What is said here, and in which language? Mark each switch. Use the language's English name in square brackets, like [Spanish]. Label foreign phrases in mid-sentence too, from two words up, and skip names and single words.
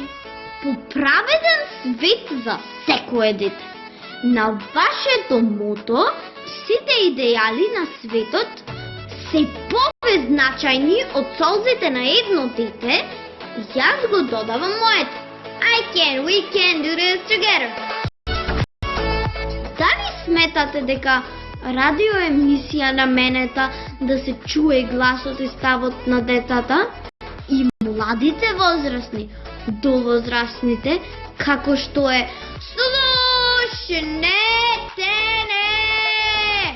[Macedonian] Поправеден свет за секое дете. На вашето мото, сите идеали на светот се повезначајни од солзите на едно дете, јас го додавам моето. [English] We can do this together. [Macedonian] Дали сметате дека радиоемисија наменета да се чуе гласот и ставот на децата и младите возрастни до возрастните, како што е слушнете не?